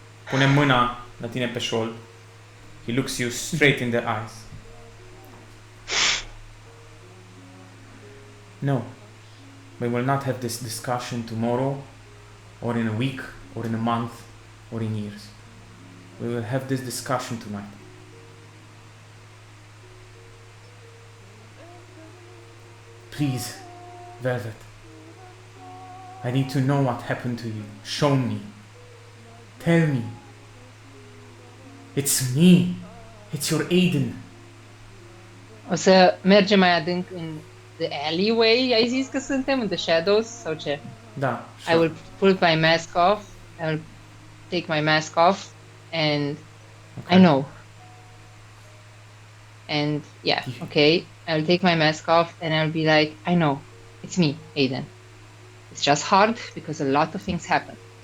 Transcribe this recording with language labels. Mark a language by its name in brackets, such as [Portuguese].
[Romanian] Pune mâna la tine pe șold. [English] He looks you straight in the eyes. No, we will not have this discussion tomorrow, or in a week, or in a month, or in years. We will have this discussion tonight. Please, Velvet. I need to know what happened to you. Show me. Tell me. It's me. It's your Aiden. [Romanian] O să mergem mai adânc în [English] the alleyway, [Romanian] ai zis că suntem, în [English] the shadows, [Romanian] sau ce? Da. [English] I will put my mask off, I will take my mask off, and Okay. I know. And yeah, okay, I'll take my mask off and I'll be like, I know, it's me, Aiden. It's just hard because a lot of things happen.